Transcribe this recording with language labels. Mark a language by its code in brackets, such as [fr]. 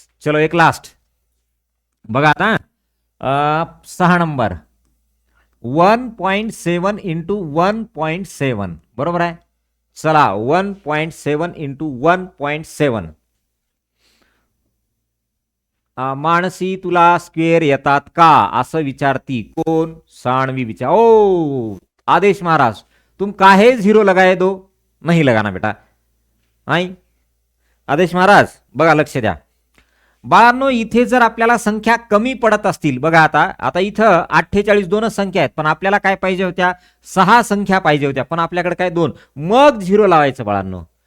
[mr] चलो एक लास्ट बघा आता. 6 नंबर 1.7 इंटू 1.7. बरोबर आहे. चला 1.7 इंटू 1.7. मानसी तुला स्क्वेअर येतात का असं विचारती. कोण? सानवी विचार. [hi] ओ आदेश महाराज, तुम काहे 0 लगाए दो? नहीं लगाना बेटा. [mr] नाही आदेश महाराज बघा लक्ष द्या. बाळांनो इथे जर आपल्याला संख्या कमी पडत असतील, बघा आता इथं 48 दोनच संख्या आहेत, पण आपल्याला काय पाहिजे होत्या? 6 संख्या पाहिजे होत्या, पण आपल्याकडे काय 2. मग 0 लावायचं बाळांनो.